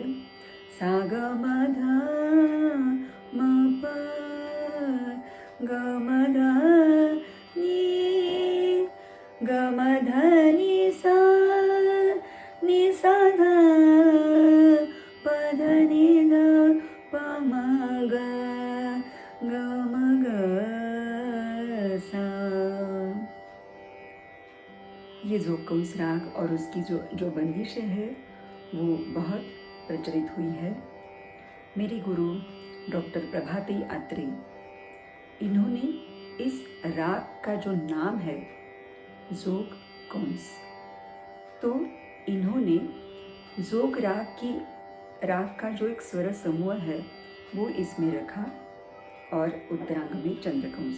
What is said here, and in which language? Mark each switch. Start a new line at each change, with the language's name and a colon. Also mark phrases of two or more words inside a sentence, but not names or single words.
Hindi: सा ग म ध म प ग म ध नि, ग म ध नि सा ध प ध नि ध प म ग ग म ग सा। ये जोगकंस राग और उसकी जो बंदिशें है वो बहुत प्रचलित हुई है। मेरे गुरु डॉक्टर प्रभाती आत्रे, इन्होंने इस राग का जो नाम है जोगकंस, तो इन्होंने जोग राग का जो एक स्वर समूह है वो इसमें रखा और उत्तरांग में चंद्रकंस।